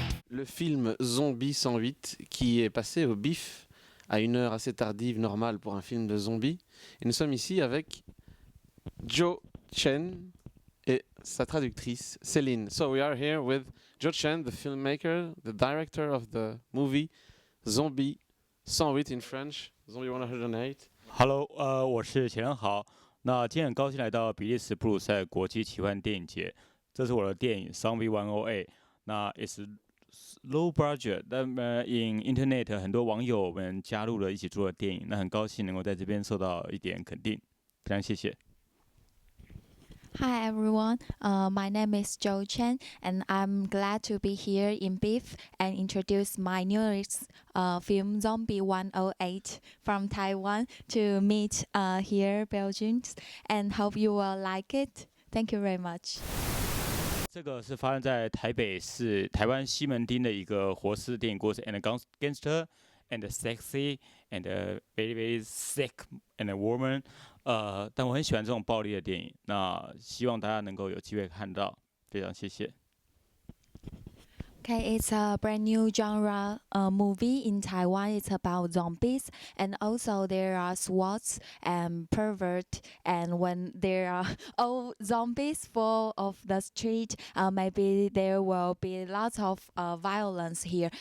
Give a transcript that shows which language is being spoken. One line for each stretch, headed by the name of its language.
French: Le film Zombie 108 qui est passé au BIF à une heure assez tardive, normale pour un film de zombies. Et nous sommes ici avec Joe Chen et sa traductrice Céline.
English: So we are here with Joe Chen, the filmmaker, the director of the movie Zombie 108 in French, Zombie 108.
Chinese: Hello，我是钱豪。那今天很高兴来到比利时布鲁塞尔国际奇幻电影节，这是我的电影《Zombie 108》。那
English: is low budget，
Chinese: 但
English: in internet
Chinese: 很多网友们加入了一起做的电影，那很高兴能够在这边受到一点肯定，非常谢谢。
English: Hi everyone, my name is Joe Chen and I'm glad to be here in BIF and introduce my newest film Zombie 108 from Taiwan to meet here Belgians and hope you will like it. Thank you very much.
Chinese: 这个是发生在台北市台湾西门町的一个活尸电影故事
English: and gangster and sexy and very very sick and a woman，
Chinese: 但我很喜欢这种暴力的电影，那希望大家能够有机会看到，非常谢谢。
English: Okay, it's a brand new genre movie in Taiwan. It's about zombies, and also there are SWATs and pervert. And when there are all zombies full of the street, maybe there will be lots of violence here.